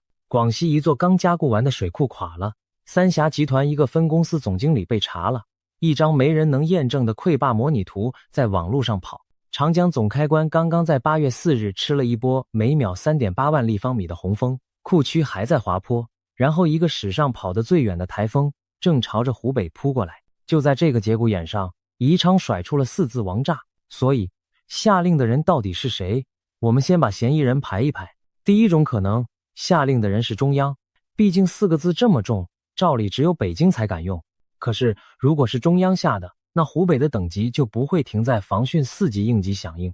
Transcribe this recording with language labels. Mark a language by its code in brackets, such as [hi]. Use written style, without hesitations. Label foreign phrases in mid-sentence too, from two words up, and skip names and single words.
[zh] 廣西一座剛加固完的水庫垮了，三峽集團一個分公司總經理被查了，一張沒人能驗證的潰壩模擬圖在網絡上跑。長江總開關剛剛在8月4日吃了一波每秒 3.8 萬立方米的洪峰，庫區還在滑坡，然後一個史上跑得最遠的台風正朝着湖北撲過來。就在這個節骨眼上，宜昌甩出了4字王炸。所以下令的人到底是誰？我們先把嫌疑人排一排。第一種可能，下令的人是中央，畢竟4個字這麼重，照理只有北京才敢用。可是如果是中央下的，那湖北的等级就不会停在防汛4級应急響應。